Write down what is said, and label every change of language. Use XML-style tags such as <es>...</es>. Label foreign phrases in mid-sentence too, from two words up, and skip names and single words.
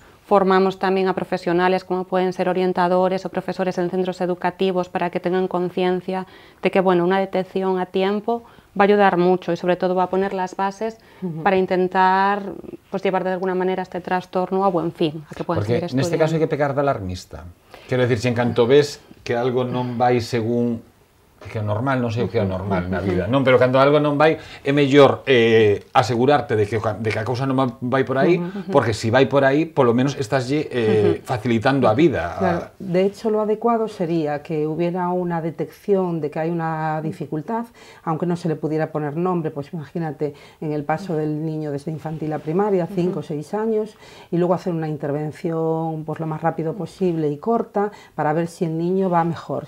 <es>Formamos también a profesionales como pueden ser orientadores o profesores en centros educativos para que tengan conciencia de que, bueno, una detección a tiempo va a ayudar mucho y sobre todo va a poner las bases para intentar pues, llevar de alguna manera este trastorno a buen fin, a que puedan seguir estudiando.</es> <gl>Neste caso hai que pecar de alarmista. Quero dicir, se en canto ves que algo non vai según que é normal, non sei o que é normal na vida, non, pero cando algo non vai, é mellor asegurarte de que a cousa non vai por aí, porque se vai por aí, polo menos estáslle facilitando a vida.</gl> <es>Claro, de hecho lo adecuado sería que hubiera una detección de que hay una dificultad, aunque no se le pudiera poner nombre, pues imagínate en el paso del niño desde infantil a primaria, 5 o 6 años, y luego hacer una intervención pues lo más rápido posible y corta, para ver si el niño va mejor.</es>